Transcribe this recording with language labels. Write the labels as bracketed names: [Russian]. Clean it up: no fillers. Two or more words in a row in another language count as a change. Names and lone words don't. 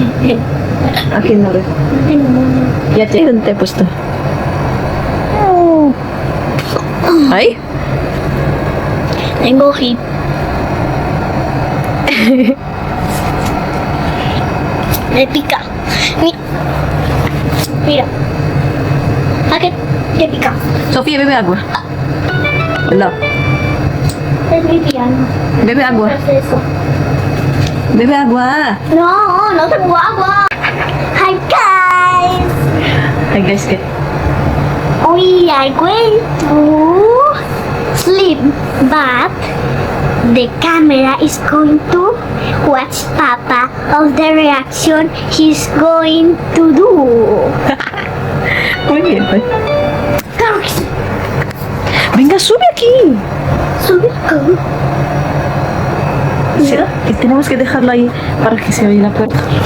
[Filipino] Akin na rin. [Spanish] Ya, ¿dónde he puesto? Ay? Tengo hip. Me pica. Mira. ¿A qué te pica? Sofía, bebe agua. Hola. Es mi piano. Bebe agua. ¿Qué es eso? Bebe agua. No, no tengo agua. [English] Hi guys. Ay, guys, [Spanish] ¿qué? [English] We are going to sleep, but the camera is going to watch Papa of the reaction he's going to do. [Spanish] Muy bien, pues. Claro que sí. Venga, sube aquí. Sube acá. Sí, y tenemos que dejarlo ahí para que se oye la puerta.